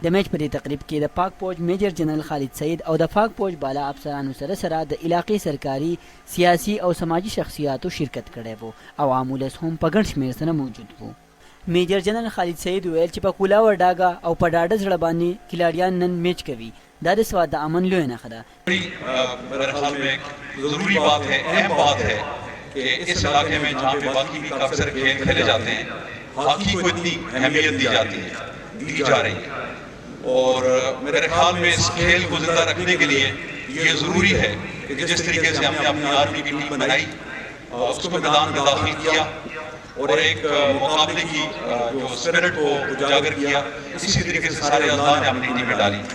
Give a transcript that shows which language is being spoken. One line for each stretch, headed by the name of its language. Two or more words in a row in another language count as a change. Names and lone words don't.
Pashto: د میچ په دې تقریب کې د پاک پوج میجر جنرال خالد سعید او د پاک پوج بالا افسرانو سره سره د علاقې سرکاري سیاسي او سماجي شخصیاتو شرکت کړی وو او عام ولس هم په ګڼ شمېر سره موجود وو. میجر جنرال خالد سعید ویل چې په کولا وډاګه او په ډاډه زړه باندې کھلاڑیان نن میچ کوي. دا د سواد د امن لوی نښه ده.
Urdu: میرے خیال میں ایک ضروری بات ہے، اہم بات ہے کہ اس علاقے میں جہاں پہ باقی بھی کافی سارے کھیل کھیلے جاتے ہیں، ہاکی کو اتنی اہمیت دی جاتی ہے، دی جا رہی ہے. اور میرے خیال میں اس کھیل کو زندہ رکھنے کے لیے یہ ضروری ہے کہ جس طریقے سے ہم نے اپنی آرمی کی ٹیم بنائی، اس کو میدان میں داخل کیا اور ایک مقابلے کی جو سپرٹ کو اجاگر کیا، اسی طریقے سے سارے اجزا نے اپنی ٹیم میں ڈالی.